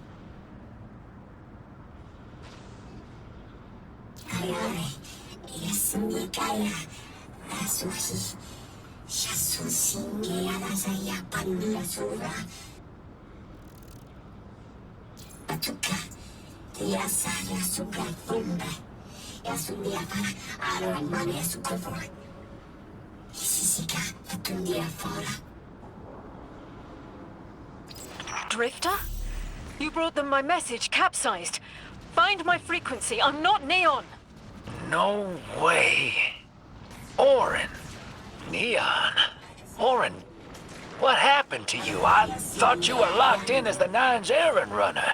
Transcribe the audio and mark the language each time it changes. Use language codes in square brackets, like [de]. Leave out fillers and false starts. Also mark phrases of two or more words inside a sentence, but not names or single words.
[en] Kayare ja sunnikaya rasuhi ja susinge ja rasaya pandia sura. Atuka ja saya suka fumbe ja sunnia para aro mane sukavor. Drifter? You brought them my message, capsized. Find my frequency, I'm not Neon. No way. Orin. Neon. Orin, what happened to you? I thought you were locked in as the Nine's errand runner.